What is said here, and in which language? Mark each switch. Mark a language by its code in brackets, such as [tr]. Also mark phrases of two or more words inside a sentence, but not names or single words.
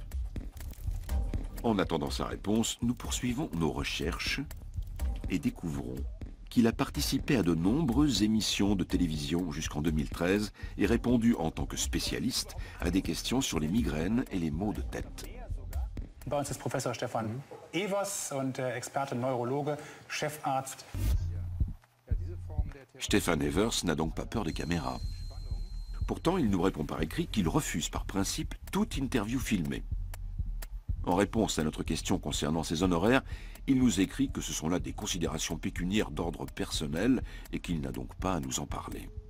[fr] En attendant sa réponse, nous poursuivons nos recherches et découvrons qu'il a participé à de nombreuses émissions de télévision jusqu'en 2013 et répondu en tant que spécialiste à des questions sur les migraines et les maux de tête. [de] Bei uns ist Professor Stefan Evers und Experte Neurologe, Chefarzt. [fr] Stefan Evers n'a donc pas peur des caméras. Pourtant, il nous répond par écrit qu'il refuse par principe toute interview filmée. En réponse à notre question concernant ses honoraires, il nous écrit que ce sont là des considérations pécuniaires d'ordre personnel et qu'il n'a donc pas à nous en parler.